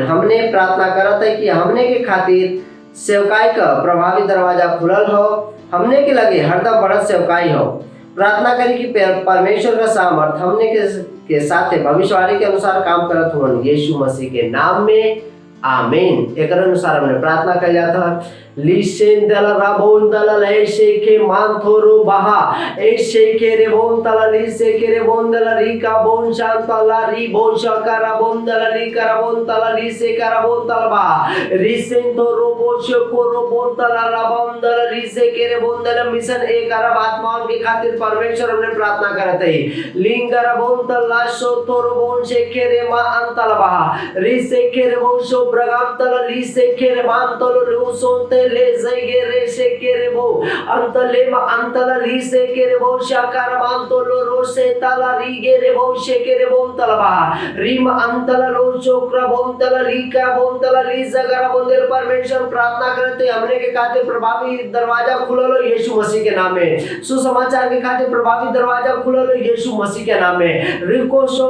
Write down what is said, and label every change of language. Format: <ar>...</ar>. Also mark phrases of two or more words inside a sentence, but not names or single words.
<bho>हमने प्रार्थना करत है कि हमने के खातिर सेवकाई का प्रभावी दरवाजा खुलल हो, हमने के लगे हरदम बढ़त सेवकाई हो। प्रार्थना करी कि परमेश्वर का सामर्थ हमने के साथ भविष्यवाणी के अनुसार काम करत हो यीशु मसीह के नाम में, आमीन। एक अनुसार हमने प्रार्थना कर जाता लिसेन दला राबोन दला लेशे के मानथोरो बहा ऐसे के रे बोन तला लिसे के रे बोन दला री का बोन शांतला री बोन शकारा बोन दला री करा बोन तला लिसे करा बोन तला बहा रिसेन तो रोबोश को रोबोन तला राबोन दला लिसे के रे बोन दला मिशन 1 अरब आत्माओं के खातिर परमेश्वर हमने प्रार्थना करते हैं लिंगरा बोन तला सो तो रोबोन से के रे मा अंतला बहा रिसे के रे बोन सो ब्रगाम तला लिसे के रे मान तलो लो सोते ले जगे रे से के रे बो अंतले मा अंतला ली से के रे बो शाकार मान तो लो रो से तला री गे रे बो से के रे बो तला बा रीम अंतला लो चोकरा बो तला ली का बो तला ली जगरा बंदर परमेश्वर प्रार्थना करते हमने के खातिर प्रभावी दरवाजा खुललो यीशु मसीह के नाम में सुसमाचार के खातिर प्रभावी दरवाजा खुललो यीशु मसीह के नाम में रिको सो</bho>